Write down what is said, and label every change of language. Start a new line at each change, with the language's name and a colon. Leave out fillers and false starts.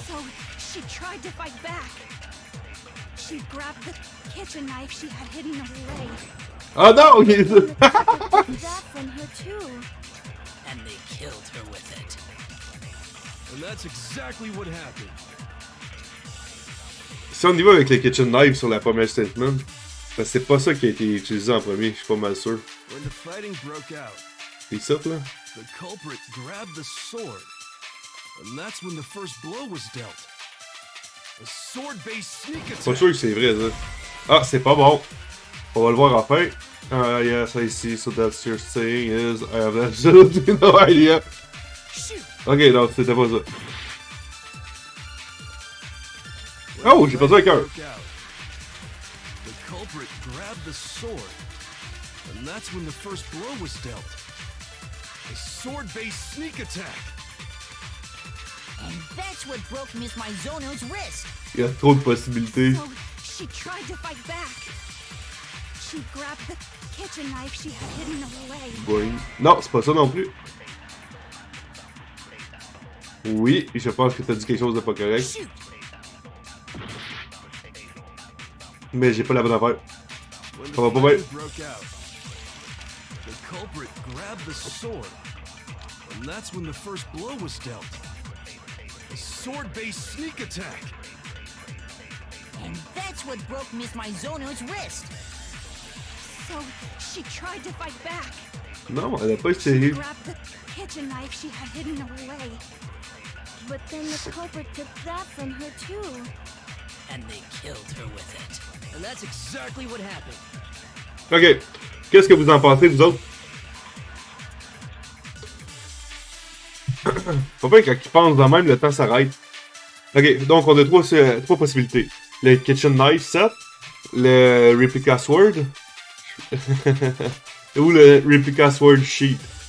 English: So she tried to fight back. She grabbed the kitchen knife she had hidden away.
French: Ah non!
English: But then the culprit took that from her too. And they killed her with it. And that's exactly what happened.
French: Si on y va avec les kitchen knives sur la première statement, parce que c'est pas ça qui a été utilisé en premier, je suis pas mal sûr.
English: When the fighting broke out,
French: Et ça, là?
English: the culprit grabbed the sword, and that's when the first blow was dealt. A sword-based sneak attack.
French: Pas sûr que c'est vrai, ça. Ah, c'est pas bon. On va le voir enfin.
English: Yes, I see. So that's your saying is I have absolutely no idea.
French: Ok, non, c'était pas ça. Oh, j'ai perdu un cœur.
English: The culprit grabbed the sword, and that's when the first blow was dealt. A sword-based sneak attack. And that's what broke Miss Mizono's wrist.
French: Il y a trop de possibilités.
English: So she tried to fight back. She grabbed the kitchen knife she had hidden away.
French: Boing. Non, c'est pas ça non plus. Oui, je pense que t'as dit quelque chose de pas correct. Mais j'ai pas la bonne affaire. Ça va pas bien.
English: The culprit grabbed the sword, and that's when the first blow was dealt. A sword-based sneak attack. And that's what broke Miss Mizono's wrist. So she tried to fight back.
French: Non, elle a pas essayé.
English: She grabbed the kitchen knife she had hidden away. But then the culprit took that from her too. And they killed her with it. And that's exactly what happened. Ok.
French: Qu'est-ce que vous en pensez, vous autres? Faut pas quand ils pensent de même, le temps s'arrête. Ok, donc on a trois possibilités. Le kitchen knife set, le replica sword, ou le replica sword sheet.